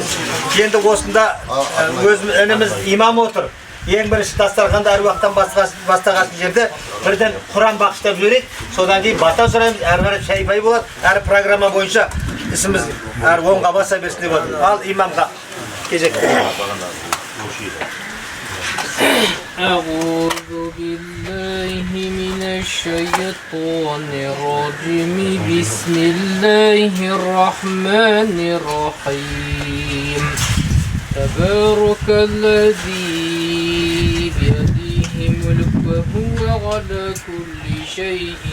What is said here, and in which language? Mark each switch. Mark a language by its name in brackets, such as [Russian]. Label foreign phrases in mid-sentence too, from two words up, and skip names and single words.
[Kazakh] Енді осында өзіміз ініміз имам отыр. Ең бірінші дастарханда әруақтан бастағасын жерде бірден Құран бақыштап жіберейік. Содан кейін бата сұраймыз, әрі қарай шай-пай болады. Әр программа бойынша ісіміз әр оңға баса берсін деп отыр. Ал имамға кезек. [Arabic] أعوذ بالله من الشيطان الرجيم بسم الله الرحمن الرحيم تبارك الذي بيده ملك وهو على كل شيء